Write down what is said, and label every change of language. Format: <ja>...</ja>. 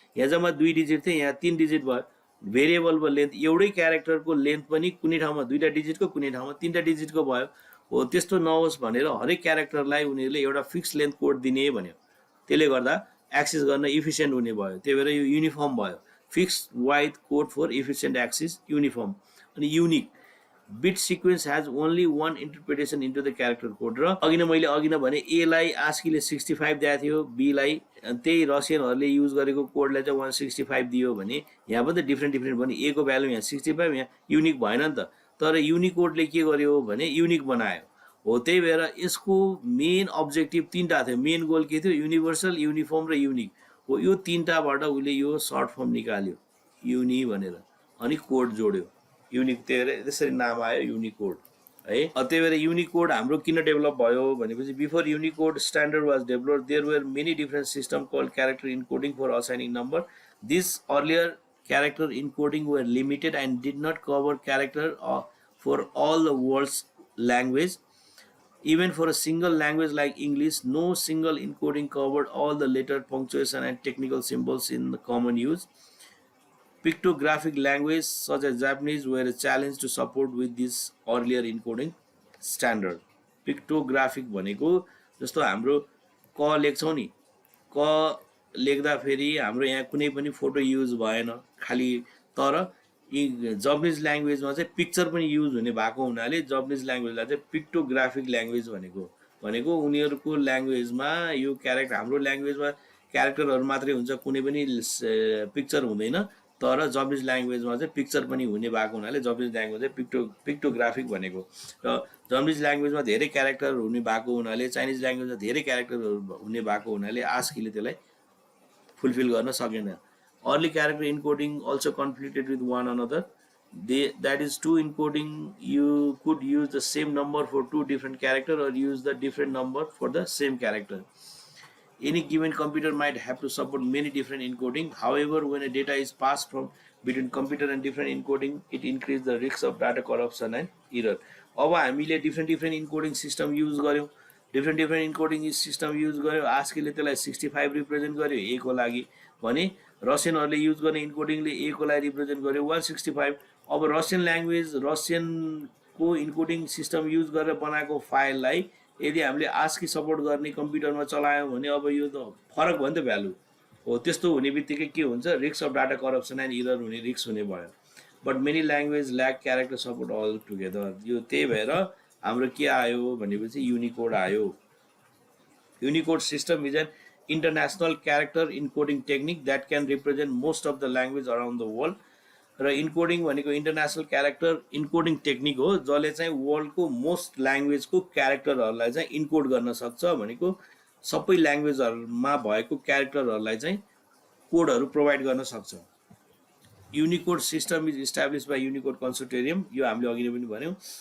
<ne>यहाँ जम्मा 2 डिजिट थियो, यहाँ 3 डिजिट भयो। भेरिएबलको लेन्थ, एउटै क्यारेक्टरको लेन्थ पनि कुनै ठाउँमा 2टा डिजिटको, कुनै ठाउँमा 3टा डिजिटको भयो हो। त्यस्तो नहोस् भनेर हरेक क्यारेक्टरलाई उनीहरूले एउटा फिक्स लेन्थ कोड दिने भन्यो। त्यसले गर्दा एक्सेस गर्न इफिसियन्ट हुने भयो। त्यही भएर यो युनिफर्म भयो।</ne> <en>Fix wide code for efficient access, uniform. अनि unique bit sequence has only 1 interpretation into the character code.</en> <ne>र अघि नै भने एलाई आस्कीले 65 दिएको थियो, बीलाई त्यही रसियनहरूले युज गरेको कोडलाई चाहिँ 165 दियो भने यहाँ पनि त डिफ्रेन्ट भने ए को भ्यालु यहाँ 65, यहाँ युनिक भएन नि त। तर युनिकोडले के गर्यो भने युनिक बनायो हो। त्यही भएर यसको मेन अब्जेक्टिभ 3टा थियो। मेन गोल के थियो, युनिभर्सल, युनिफर्म र युनिक हो। यो 3टाबाट उसले यो सर्ट फर्म निकाल्यो युनि भनेर, अनि कोड जोड्यो युनिक। त्यसरी नाम आयो युनिकोड है। त्यही भएर युनिकोड हाम्रो किन डेभलप भयो भनेपछि</ne> <en>Before Unicode standard was developed there were many different system called character encoding for assigning number. This earlier character encoding were limited and did not cover character for all the world's language. Even for a single language like English, no single encoding covered all the letter, punctuation, and technical symbols in the common use. Pictographic language such as Japanese were a challenge to support with this earlier encoding standard.</en> <ne>Pictographic भनेको जस्तो हाम्रो क लेख्छौँ नि, क लेख्दाखेरि हाम्रो यहाँ कुनै पनि फोटो युज भएन खाली, तर जापानिज ल्याङ्ग्वेजमा चाहिँ पिक्चर पनि युज हुने भएको हुनाले जापानिज ल्याङ्ग्वेजलाई चाहिँ पिक्टोग्राफिक ल्याङ्ग्वेज भनेको उनीहरूको ल्याङ्ग्वेजमा यो क्यारेक्टर, हाम्रो ल्याङ्ग्वेजमा क्यारेक्टरहरू मात्रै हुन्छ, कुनै पनि पिक्चर हुँदैन, तर जापानिज ल्याङ्ग्वेजमा चाहिँ पिक्चर पनि हुने भएको हुनाले जापानिज ल्याङ्ग्वेज चाहिँ पिक्टोग्राफिक भनेको। र जापानिज ल्याङ्ग्वेजमा धेरै क्यारेक्टरहरू हुने भएको हुनाले, चाइनिज ल्याङ्ग्वेजमा धेरै क्यारेक्टरहरू हुने भएको हुनाले आस्कीले त्यसलाई फुलफिल गर्न सकेन।</ne> <en>Early character encoding also conflicted with one another. That is, two encoding, you could use the same number for two different characters or use the different number for the same character. Any given computer might have to support many different encoding. However, when a data is passed from between computer and different encoding, it increases the risk of data corruption and error.</en> <ne>अब हामीले</ne> <en>different encoding system use</en> <ne>गर्यौं, different encoding system use गर्यौं, आस्कीले त्यसलाई 65 represent गर्यो a को लागि भने रसियनहरूले use गर्ने इन्कोडिङले a को लागि रिप्रेजेन्ट गर्यो 165। अब Russian language, रसियनको encoding system use गरेर बनाएको फाइललाई यदि हामीले आस्की सपोर्ट गर्ने कम्प्युटरमा चलायौँ भने अब यो त फरक भयो नि त भ्यालु हो। त्यस्तो हुने बित्तिकै के हुन्छ,</ne> <en>risk of data corruption and error</en> <ne>हुने रिस्क हुने भयो।</ne> <en>But many language lack character support all together.</en> <ne>यो त्यही भएर हाम्रो के आयो भनेपछि युनिकोड आयो।</ne> <en>Unicode system is an international character encoding technique that can represent most of the language around the world.</en> <ne>र इन्कोडिङ भनेको इन्टरनेसनल क्यारेक्टर इन्कोडिङ टेक्निक हो जसले चाहिँ वर्ल्डको मोस्ट ल्याङ्ग्वेजको क्यारेक्टरहरूलाई चाहिँ इन्कोड गर्न सक्छ, भनेको सबै ल्याङ्ग्वेजहरूमा भएको क्यारेक्टरहरूलाई चाहिँ कोडहरू प्रोभाइड गर्न सक्छ।</ne> <en>Unicode system is established by Unicode consortium.</en> <ne>यो हामीले अघि नै पनि भन्यौँ।</ne>